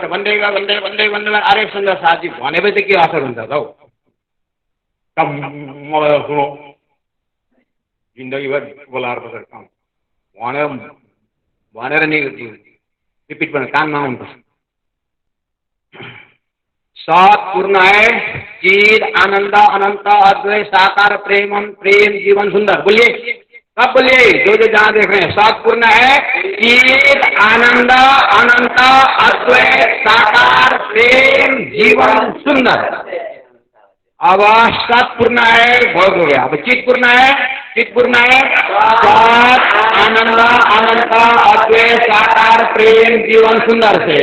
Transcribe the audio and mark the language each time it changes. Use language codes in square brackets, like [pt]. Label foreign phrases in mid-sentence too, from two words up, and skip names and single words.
[ne] भन्दै गयो भन्दै भन्दै भन्दै अरे सुन्दर साथी भनेपछि के असर हुन्छ त हौ। सुनो जिन्दगीभर बोलाएर बसेर भनेर नि रिपिट गर्न कानमा आउनुपर्छ। [hi] सत्पूर्ण है चिद आनंद अनंत अद्वैत साकार प्रेम प्रेम जीवन सुंदर। बोलिए सब बोलिए जो जहाँ देख रहे हैं। सत्पूर्ण है चिद आनंद अनंत अद्वैत साकार प्रेम जीवन सुंदर। अब सत्पूर्ण है बहुत हो गया। अब चित पूर्ण है चित्पूर्ण है सत आनंद अनंत अद्वैत साकार प्रेम जीवन सुंदर से।